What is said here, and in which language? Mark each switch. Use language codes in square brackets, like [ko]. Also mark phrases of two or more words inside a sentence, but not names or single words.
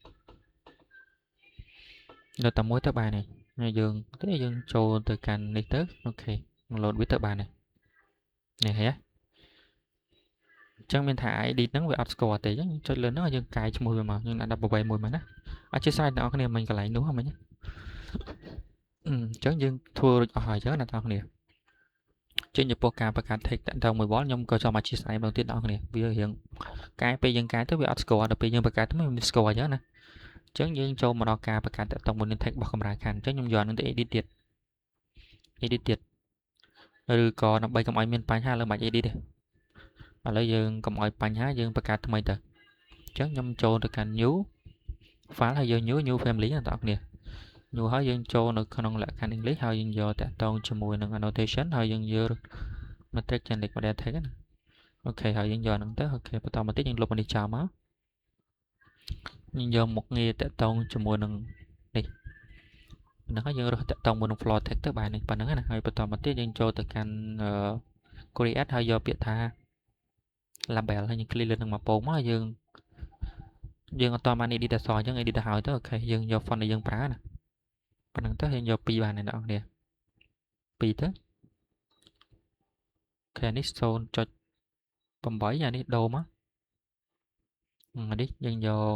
[km] នៅតែមួយទៅបានហើយយើងចូលទៅកាន់នេះទៅអូខេ load វាទៅបានហើយនេះហ៎ចឹងមានថា ID ហ្នឹងវាអត់ស្គាល់ទេចឹងចុចលើហ្នឹងយើងកាយឈ្មោះវាមកយើងដាក់18មួយមកណាអត់ជាស្រេចអ្នកនរគ្នាមិញកន្លែងនោះមិញ ចឹងយើងធ្វើរួចអស់ហើយចឹងណាបងប្អូនចេញចំពោះការបង្កើត text តាក់ទងមួយវល់ខ្ញុំក៏ចង់មក [vi] chia sẻ [km] ម្ដងទៀតបងប្អូនវារៀងកាយពេលយើងកាយទៅវាអត់ស្គាល់ដល់ពេលយើងបង្កើតទៅវាស្គាល់អញ្ចឹងណាអញ្ចឹងយើងចូលមកដល់ការបង្កើតតាក់ទងមួយនឹង text របស់កម្រាលខណ្ឌអ ញ្ចឹងខ្ញុំយកនឹងទៅ edit ទៀតឬក៏ដើម្បីកុំឲ្យមានបញ្ហាលើមិន edit ទេឥឡូវយើងកុំឲ្យបញ្ហាយើងបង្កើតថ្មីទៅអញ្ចឹងខ្ញុំចូលទៅកាន់ [en] new file [km] ហើយយើង [en] new family [km] ណាបងប្អូនnew ហើយយើងចូលនៅក្នុងលក្ខខណ្ឌ English ហើយយើងយកតាក់ទងជាមួយនឹង annotation ហើយយើងយក [en] matrix generic model text [km] ណាអូខេហើយយើងយកហ្នឹង ទៅអូខេបន្តមកទៀតយើងលុបនេះចោលមកយើងយកមុខងារតាក់ទងជាមួយនឹងនេះហ្នឹងហើយយើងរក តាក់ទងមួយនឹង [en] floor text [km] ទៅបាននេះប៉ុណ្្នឹងណាហើយបន្តមកទៀតយើងចូលទៅកាន់ create ហើយយកពាក្យថា label ហើយយើង click លើនឹងមកពងមកយើងអត់តបាន edit អក្សរអញ្ចឹង edit ទៅហើយទៅអូខេយើងយក font ដែលយើងប្រើណាប៉ុណ្្នឹងទៅយើងយក2បានអ្នកនរគ្នា2ទៅអូខេនេះ 0.8 អានេះដូរមកអានេះយើងយក